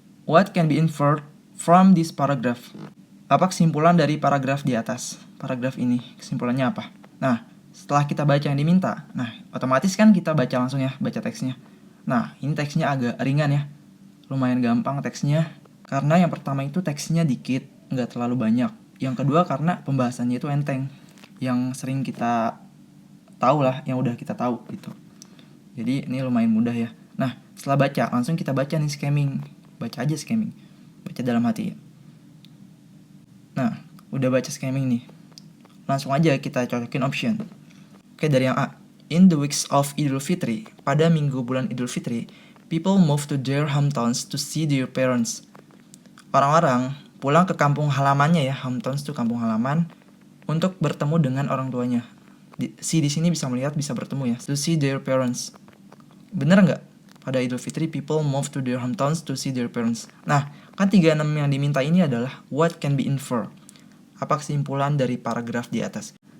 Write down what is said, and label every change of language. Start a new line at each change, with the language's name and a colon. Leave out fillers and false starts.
English: What can be inferred from this paragraph?
Indonesian: Apa kesimpulan dari paragraf di atas? Paragraf ini kesimpulannya apa? Nah, setelah kita baca yang diminta, nah otomatis kan kita baca langsung ya, baca teksnya. Nah, ini teksnya agak ringan ya, lumayan gampang teksnya, karena yang pertama itu teksnya dikit, nggak terlalu banyak. Yang kedua karena pembahasannya itu enteng, yang sering kita tahu lah, yang udah kita tahu gitu. Jadi ini lumayan mudah ya. Nah, setelah baca, langsung kita baca nih scamming. Baca aja scamming, baca dalam hati ya. Nah, udah baca scamming nih, langsung aja kita cocokin option. Oke, dari yang A.
English: In the weeks of Idul Fitri,
Indonesian: pada minggu bulan Idul Fitri,
English: people move to their hometowns to see their parents.
Indonesian: Orang-orang pulang ke kampung halamannya ya, hometowns itu kampung halaman, untuk bertemu dengan orang tuanya. Di sini bisa melihat, bisa bertemu ya,
English: to see their parents.
Indonesian: Bener nggak?
English: Pada Idul Fitri, people move to their hometowns to see their parents.
Indonesian: Nah, kan 36 yang diminta ini adalah
English: what can be inferred.
Indonesian: Apa kesimpulan dari paragraf di atas?